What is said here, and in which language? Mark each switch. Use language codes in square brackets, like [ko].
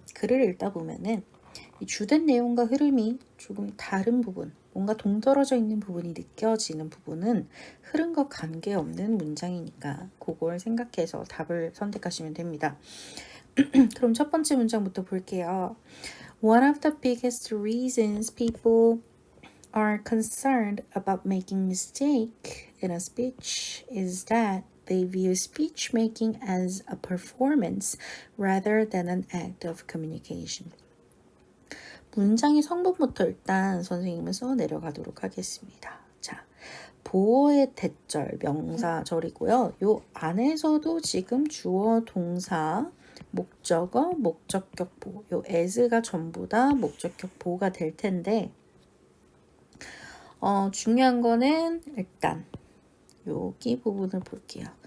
[ko] 글을 읽다 보면은 이 주된 내용과 흐름이 조금 다른 부분, 뭔가 동떨어져 있는 부분이 느껴지는 부분은 흐름과 관계없는 문장이니까 그걸 생각해서 답을 선택하시면 됩니다. 그럼 첫 번째 문장부터 볼게요. [en] One of the biggest reasons people are concerned about making mistake in a speech is that they view speech making as a performance rather than an act of communication. [ko] 문장의 성분부터 일단 선생님은 써 내려가도록 하겠습니다. 자, 보어의 대절, 명사절이고요. 요 안에서도 지금 주어, 동사, 목적어, 목적격 보호, 요 as가 전부 다 목적격 보호가 될 텐데 중요한 거는 일단 여기 부분을 볼게요.